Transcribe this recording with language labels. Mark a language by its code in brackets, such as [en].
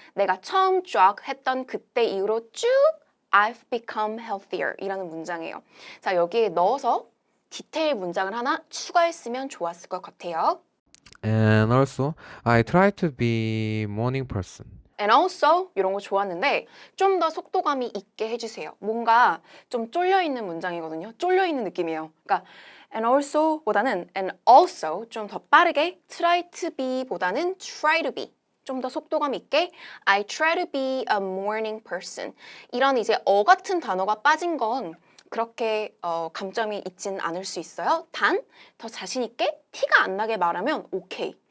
[ko] 내가 처음 jog 했던 그때 이후로 쭉 [en] I've become healthier [ko] 이라는 문장이에요. 자, 여기에 넣어서 디테일 문장을 하나 추가했으면 좋았을 것 같아요. [en] And also, I try to be morning person. And also [ko] 이런 거 좋았는데 좀 더 속도감이 있게 해주세요. 뭔가 좀 쫄려있는 문장이거든요. 쫄려있는 느낌이에요. 그러니까 [en] and also [ko] 보다는 [en] and also [ko] 좀 더 빠르게 [en] try to be 보다는 try to be [ko] 좀 더 속도감 있게 [en] I try to be a morning person. [ko] 이런 이제 같은 단어가 빠진 건 그렇게 감점이 있진 않을 수 있어요. 단 더 자신 있게 티가 안 나게 말하면 오케이.